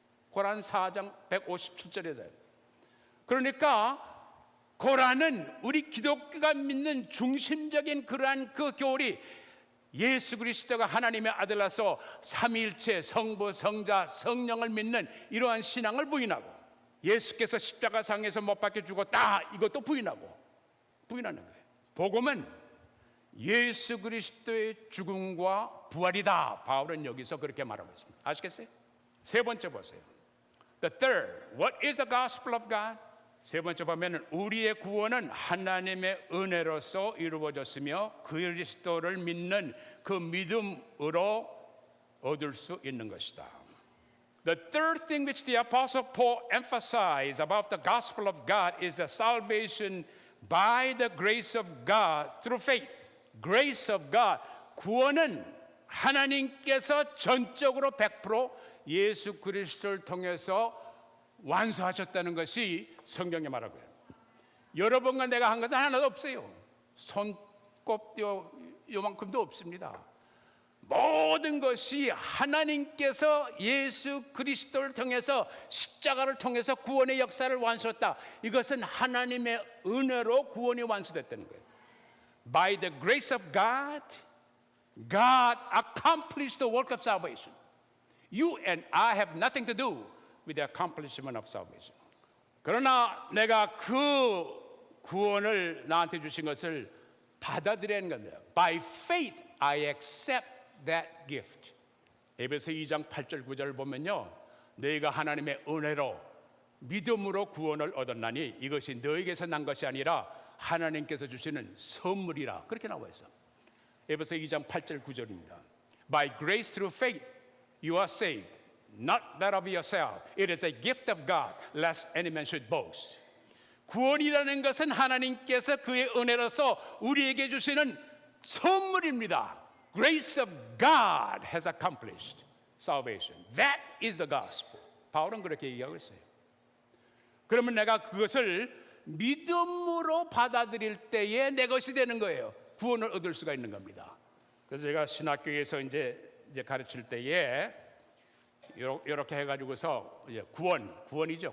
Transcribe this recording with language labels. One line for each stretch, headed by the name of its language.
Korean: 고란 4장 157절에서. 그러니까 고란은 우리 기독교가 믿는 중심적인 그러한 그 교리, 예수 그리스도가 하나님의 아들로서 삼위일체 성부, 성자, 성령을 믿는 이러한 신앙을 부인하고, 예수께서 십자가상에서 못 박혀 죽었다, 이것도 부인하는 거예요. 복음은 예수 그리스도의 죽음과 부활이다. 바울은 여기서 그렇게 말하고 있습니다. 아시겠어요? 세 번째 보세요.
English: The third, what is the gospel of God?
Korean: 세 번째 보면 우리의 구원은 하나님의 은혜로서 이루어졌으며 그리스도를 믿는 그 믿음으로 얻을 수 있는 것이다.
English: The third thing which the Apostle Paul emphasized about the gospel of God is the salvation by the grace of God through faith. Grace of God.
Korean: 구원은 하나님께서 전적으로 100% 예수 그리스도를 통해서 완수하셨다는 것이 성경에 말하고요. 여러분과 내가 한 것은 하나도 없어요. 손꼽뼈 요만큼도 없습니다. 모든 것이 하나님께서 예수 그리스도를 통해서 십자가를 통해서 구원의 역사를 완수했다. 이것은 하나님의 은혜로 구원이 완수됐다는 거예요.
English: By the grace of God, God accomplished the work of salvation. You and I have nothing to do with the accomplishment of salvation.
Korean: 그러나 내가 그 구원을 나한테 주신 것을 받아들이는 겁니다.
English: By faith I accept that gift.
Korean: 에베소 2장 8절 9절을 보면요, 너희가 하나님의 은혜로 믿음으로 구원을 얻었나니 이것이 너희에게서 난 것이 아니라 하나님께서 주시는 선물이라. 그렇게 나와 있어. 에베소 2장 8절 9절입니다.
English: By grace through faith you are saved, not that of yourself. It is a gift of God, lest any man should boast.
Korean: 구원이라는 것은 하나님께서 그의 은혜로서 우리에게 주시는 선물입니다.
English: Grace of God has accomplished salvation. That is the gospel.
Korean: 바울은 그렇게 얘기하고 있어요. 그러면 내가 그것을 믿음으로 받아들일 때에 내 것이 되는 거예요. 구원을 얻을 수가 있는 겁니다. 그래서 제가 신학교에서 이제 가르칠 때에 이렇게 해가지고서 이제 구원이죠.